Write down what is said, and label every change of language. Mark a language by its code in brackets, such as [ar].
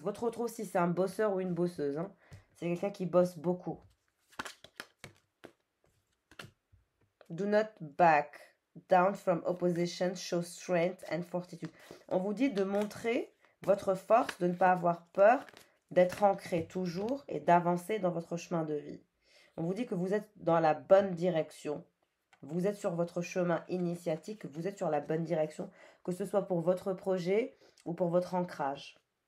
[fr] Votre autre aussi, c'est un bosseur ou une bosseuse. Hein. C'est quelqu'un qui bosse beaucoup. [en] Do not back down from opposition, show strength and fortitude. [fr] On vous dit de montrer votre force, de ne pas avoir peur, d'être ancré toujours et d'avancer dans votre chemin de vie. On vous dit que vous êtes dans la bonne direction. Vous êtes sur votre chemin initiatique, vous êtes sur la bonne direction, que ce soit pour votre projet ou pour votre ancrage.